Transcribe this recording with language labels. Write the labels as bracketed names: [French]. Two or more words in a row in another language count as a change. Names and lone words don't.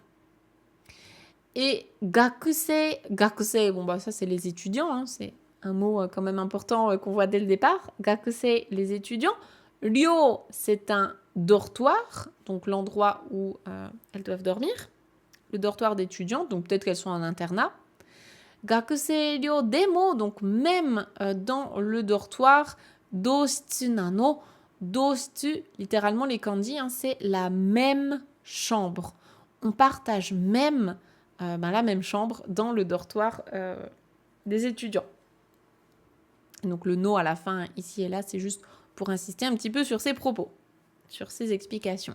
[French] Et gakusei, bon bah ça c'est les étudiants, c'est un mot quand même important qu'on voit dès le départ. Gakusei, les étudiants. Ryo, c'est un dortoir, donc l'endroit où elles doivent dormir. Le dortoir d'étudiants, donc peut-être qu'elles sont en internat. [Japanese] 学生寮でも, [French] donc même dans le dortoir. [Japanese] 同室なの. [French] Doushitsu, littéralement les kanji, c'est la même chambre. On partage même la même chambre dans le dortoir des étudiants. Donc le no à la fin, ici et là, c'est juste pour insister un petit peu sur ses propos, sur ses explications.